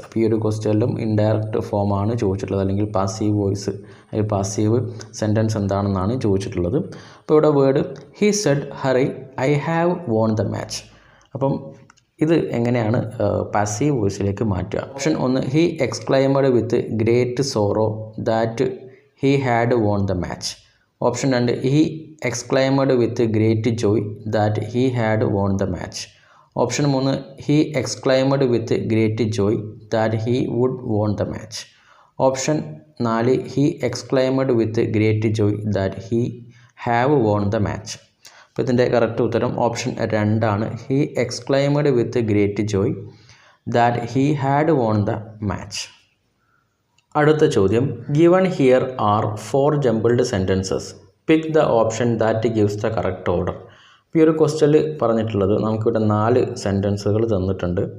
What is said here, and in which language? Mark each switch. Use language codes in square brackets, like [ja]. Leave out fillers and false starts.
[ml] അപ്പോൾ ഈ ഒരു ക്വസ്റ്റ്യനിലും ഇൻഡയറക്റ്റ് ഫോമാണ് ചോദിച്ചിട്ടുള്ളത്, അല്ലെങ്കിൽ പാസീവ് വോയിസ് അല്ലെങ്കിൽ പാസീവ് സെൻറ്റൻസ് എന്താണെന്നാണ് ചോദിച്ചിട്ടുള്ളത്. [en] അപ്പോൾ ഇവിടെ word he said hurry I have won the match. [ml] അപ്പം ഇത് എങ്ങനെയാണ് പാസീവ് വോയിസിലേക്ക് മാറ്റുക? [en] Option 1 he exclaimed with great sorrow that he had won the match. Option 2, he exclaimed with great joy that he had won the match. Option 3, he exclaimed with great joy that he would won the match. Option 4, he exclaimed with great joy that he have won the match. [ml] അപ്പോൾ ഇതിൻ്റെ correct ഉത്തരം option 2 ആണ്. [en] He exclaimed with great joy that he had won the match. [ml] അടുത്ത ചോദ്യം, [en] Given here are 4 jumbled sentences. Pick the option that gives the correct order. [ml] ഈ ഒരു ക്വസ്റ്റ്യനിൽ പറഞ്ഞിട്ടുള്ളത് നമുക്കിവിടെ 4 സെൻറ്റൻസുകൾ തന്നിട്ടുണ്ട്.